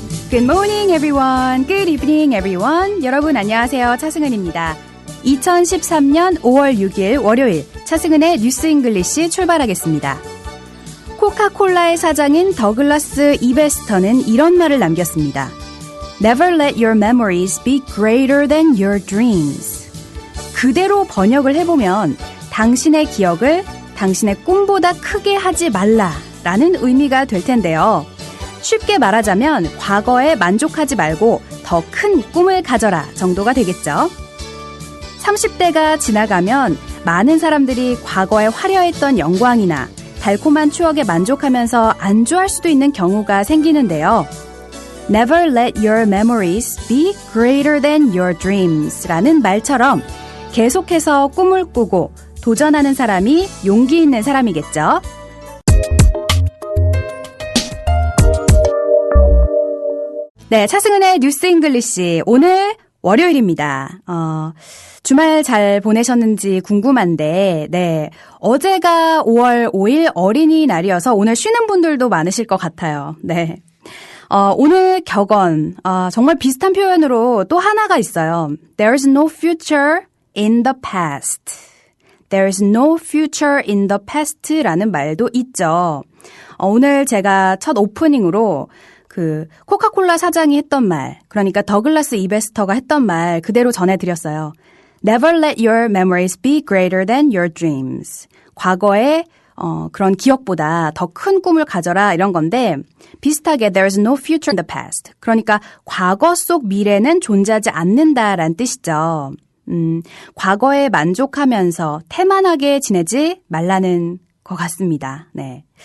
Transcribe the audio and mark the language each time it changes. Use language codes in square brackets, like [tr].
[en] Good morning, everyone. Good evening, everyone. [ko] 여러분 안녕하세요. 차승은입니다. 2013년 5월 6일 월요일 차승은의 뉴스 잉글리시 출발하겠습니다. 코카콜라의 사장인 더글라스 이베스터는 이런 말을 남겼습니다. [en] Never let your memories be greater than your dreams. [ko] 그대로 번역을 해보면 당신의 기억을 당신의 꿈보다 크게 하지 말라라는 의미가 될 텐데요. 쉽게 말하자면 과거에 만족하지 말고 더 큰 꿈을 가져라 정도가 되겠죠. 30대가 지나가면 많은 사람들이 과거에 화려했던 영광이나 달콤한 추억에 만족하면서 안주할 수도 있는 경우가 생기는데요. [en] Never let your memories be greater than your dreams [ko] 라는 말처럼 계속해서 꿈을 꾸고 도전하는 사람이 용기 있는 사람이겠죠. 네, 차승은의 뉴스 잉글리시 오늘 월요일입니다. 주말 잘 보내셨는지 궁금한데, 네, 어제가 5월 5일 어린이날이어서 오늘 쉬는 분들도 많으실 것 같아요. 네, 오늘 격언 정말 비슷한 표현으로 또 하나가 있어요. [en] There's no future in the past. There's no future in the past라는 [ko] 말도 있죠. 오늘 제가 첫 오프닝으로 코카콜라 사장이 했던 말, 그러니까 더글라스 이베스터가 했던 말 그대로 전해드렸어요. [en] Never let your memories be greater than your dreams. [ko] 과거의 그런 기억보다 더 큰 꿈을 가져라 이런 건데 비슷하게 [en] there's no future in the past. [ko] 그러니까 과거 속 미래는 존재하지 않는다라는 뜻이죠. 과거에 만족하면서 태만하게 지내지 말라는 것 같습니다. 네.